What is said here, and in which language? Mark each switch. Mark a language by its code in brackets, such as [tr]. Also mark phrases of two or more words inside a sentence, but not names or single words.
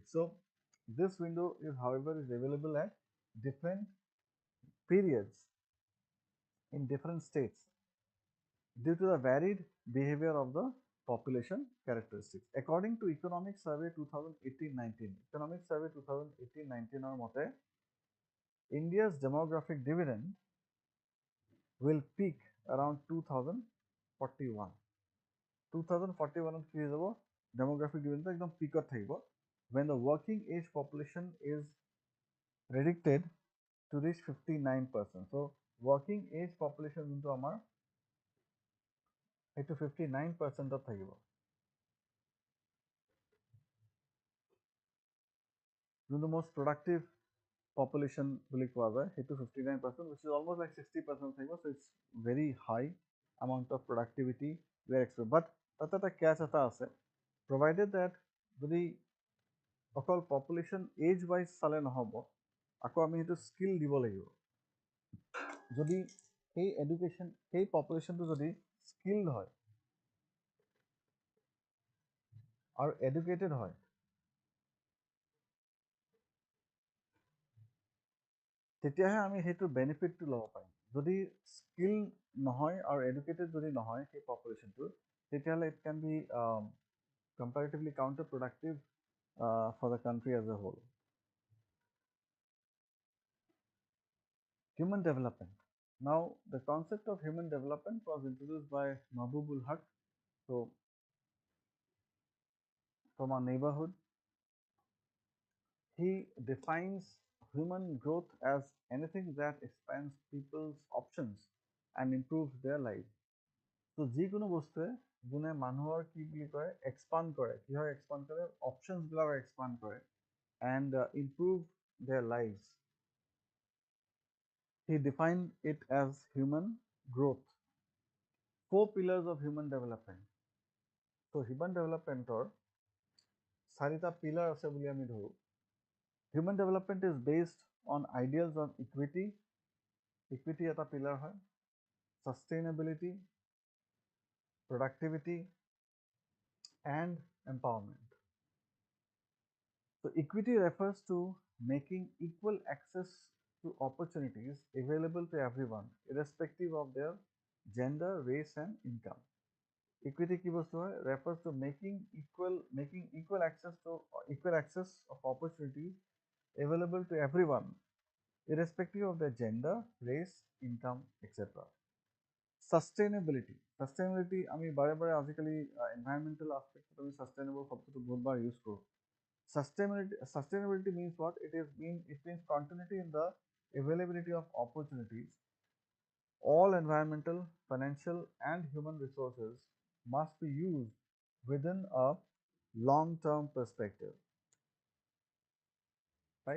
[en] So, this window is, however, is available at different periods in different states due to the varied behavior of the population characteristics. According to Economic Survey 2018-19, Economic Survey 2018-19 or mote, India's demographic dividend will peak around 2041. 2041 [as] কি হৈ যাব [en] demographic dividend [as] একদম পিকত থাকিব [en] when the working age population is predicted to reach 59%. So working age population [as] যোনটো আমাৰ সেইটো 59%ত থাকিব যোনটো [en] most productive population [as] বুলি কোৱা যায় সেইটো 59% [en] which is almost like 60% [as] থাকিব [en] so it's very high amount of productivity we are expecting but [as] তাতে এটা catch এটা আছে [en] provided that [as] যদি অকল [en] population age wise [as] চালে নহ'ব আকৌ আমি সেইটো স্কিল দিব লাগিব যদি সেই এডুকেশ্যন সেই পপুলেশ্যনটো যদি স্কিলড হয় আৰু এডুকেটেড হয় তেতিয়াহে আমি সেইটো বেনিফিটটো ল'ব পাৰিম যদি স্কিল নহয় আৰু এডুকেটেড যদি নহয় সেই পপুলেশ্যনটো তেতিয়াহ'লে [en] it can be comparatively counterproductive for the country as a whole. Human development. Now, the concept of human development was introduced by Mahbubul Haq. So, from our neighborhood, he defines human growth as anything that expands people's options and improves their lives. So, [as] যিকোনো বস্তুৱে যোনে মানুহৰ কি বুলি কয় এক্সপাণ্ড কৰে কি হয় এক্সপাণ্ড কৰে অপশ্যনছবিলাক এক্সপাণ্ড কৰে [en] and improve their lives. He defined it as human growth. 4 pillars of human development. So human development [as] or 4টা pillar আছে বুলি আমি ধৰো. [en] Human development is based on ideals of equity. [as] Equity এটা pillar হয়. [en] Sustainability, productivity and empowerment. So equity refers to making equal access to opportunities available to everyone irrespective of their gender, race and income. Equity [as] কি বস্তু হয় [en] refers to making equal access of opportunities available to everyone, irrespective of their gender, race, income, etc. [as] Sustainability আমি বাৰে বাৰে আজিকালি [en] environmental aspect [as] আমি sustainable শব্দটো বহুতবাৰ ইউজ কৰোঁ. [en] Sustainability means what? It means continuity in the availability of opportunities. All environmental, financial, and human resources must be used within a long-term perspective, right?